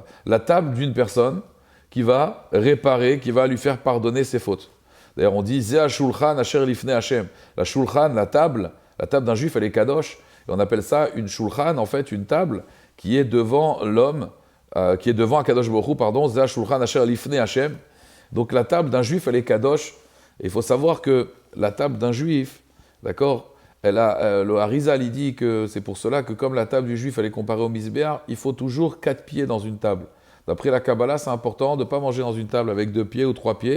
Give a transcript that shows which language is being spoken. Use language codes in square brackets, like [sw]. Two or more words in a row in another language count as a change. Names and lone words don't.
[fr] La table d'une personne qui va réparer, qui va lui faire pardonner ses fautes. D'ailleurs on dit [he] Zeh Shulchan Asher Lifnei Hashem. [fr] La Shulchan, la table d'un juif, elle est kadosh. Et on appelle ça une shulchan, en fait, une table qui est devant l'homme, qui est devant [he] Akadosh Baruch Hu, [fr] pardon, [he] Zeh shulchan asher lifnei Hashem. [fr] Donc la table d'un juif, elle est kadosh. Et il faut savoir que la table d'un juif, d'accord, le Harizal, il dit que c'est pour cela que comme la table du juif, elle est comparée au misbéar, il faut toujours 4 pieds dans une table. D'après la Kabbalah, c'est important de ne pas manger dans une table avec 2 pieds ou 3 pieds.